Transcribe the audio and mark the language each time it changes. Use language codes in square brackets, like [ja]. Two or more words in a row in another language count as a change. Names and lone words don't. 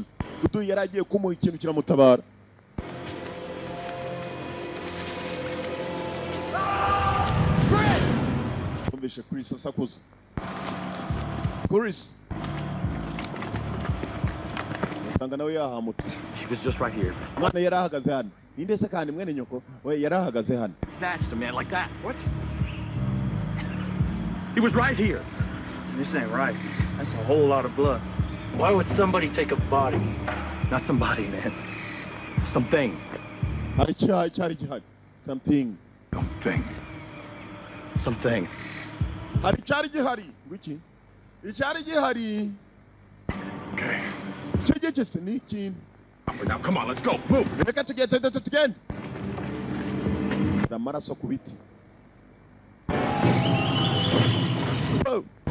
[rw] Dudu yaragiye kumuha ikintu kiramutabara. Umvishe Chris asakuza. Chris. Sanga nawe yahamutse. [en] He was just right here. [rw] Mwana yarahagaze hano. Ninde se kandi mwene nyoko? We yarahagaze hano. [en] Snatched a man like that. What? He was right here. This ain't right. That's a whole lot of blood. Why would somebody take a body? Not somebody, man. Something. [rw] Hari cyari gihari. [en] Something. Something. [rw] Hari cyari gihari. Wiki? Icyari gihari. [en] Okay. [rw] Chegetse ni ikintu. [en] Now, come on, let's go. Move. [rw] Reka tugende. Amaraso ku biti. Oh.